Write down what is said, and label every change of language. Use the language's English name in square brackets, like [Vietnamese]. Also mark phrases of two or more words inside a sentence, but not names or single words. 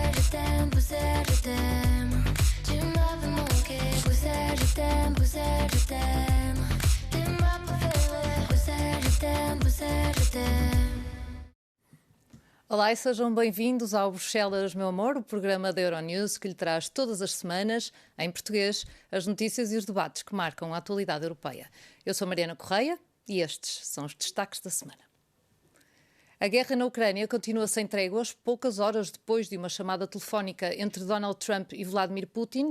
[French] t'aime, Bruxelles, je t'aime. Tu m'as fait manquer, Bruxelles, je t'aime, Bruxelles, je t'aime. T'es ma préférée, Bruxelles, je t'aime, Bruxelles, je t'aime. [Portuguese] Olá e sejam bem-vindos ao Bruxelas, meu amor, o programa da Euronews que lhe traz todas as semanas, em português, as notícias e os debates que marcam a atualidade europeia. Eu sou Mariana Correia e estes são os destaques da semana. A guerra na Ucrânia continua sem tréguas, poucas horas depois de uma chamada telefónica entre Donald Trump e Vladimir Putin.